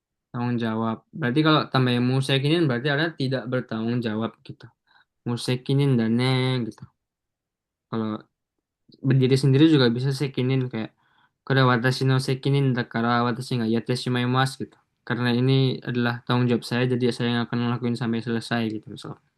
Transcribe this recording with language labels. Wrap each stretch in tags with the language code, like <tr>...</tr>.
<id>Tanggung jawab. Berarti kalau tambah yang musekinin berarti ada tidak bertanggung jawab gitu. Musekinin dan neng gitu. Kalau berdiri sendiri juga bisa sekinin kayak</id> <ja>これは私の責任だから私がやってしまいますgitu.</ja> <id>Karena ini adalah tanggung jawab saya, jadi saya yang akan ngelakuin sampai selesai gitu misal.</id>